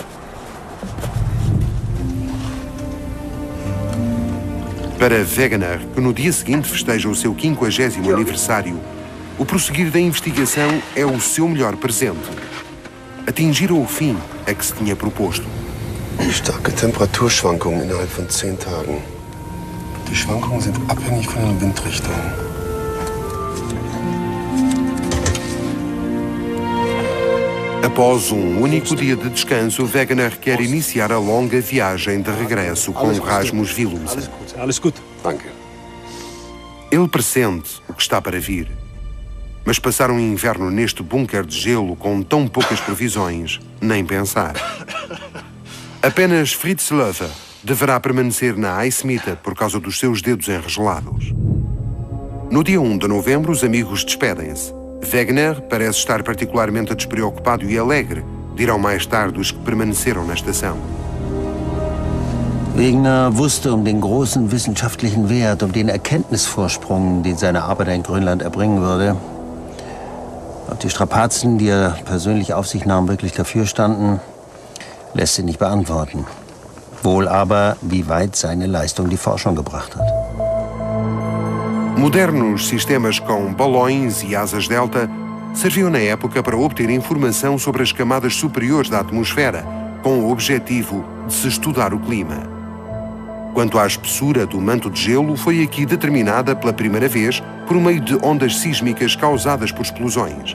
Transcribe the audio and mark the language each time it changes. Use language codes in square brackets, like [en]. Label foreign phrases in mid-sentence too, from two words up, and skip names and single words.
[pt] Para Wegener, que no dia seguinte festeja o seu 50º aniversário, o prosseguir da investigação é o seu melhor presente. Atingir o fim a que se tinha proposto. [de] Starke Temperaturschwankungen innerhalb von 10 Tagen. Die Schwankungen sind abhängig von den Windrichtungen. [pt] Após único dia de descanso, Wegener quer iniciar a longa viagem de regresso com Rasmus Willumsen. [de] Alles gut. Danke. [pt] Ele pressente o que está para vir. Mas passar um inverno neste bunker de gelo com tão poucas provisões, nem pensar. Apenas Fritz Löwe deverá permanecer na Aismita por causa dos seus dedos enregelados. No dia 1 de novembro, os amigos despedem-se. Wegener parece estar particularmente despreocupado e alegre, dirão mais tarde os que permaneceram na estação. [de] Wegener wusste den großen wissenschaftlichen Wert, den Erkenntnisvorsprung, den seine Arbeit in Grönland erbringen würde. Ob die Strapazen, die persönlich auf sich nahm, wirklich dafür standen, lässt sich nicht beantworten. Wohl aber, wie weit seine Leistung die Forschung gebracht hat. [pt] Modernos sistemas com balões e asas delta serviam na época para obter informação sobre as camadas superiores da atmosfera, com o objetivo de se estudar o clima. Quanto à espessura do manto de gelo, foi aqui determinada pela primeira vez por meio de ondas sísmicas causadas por explosões.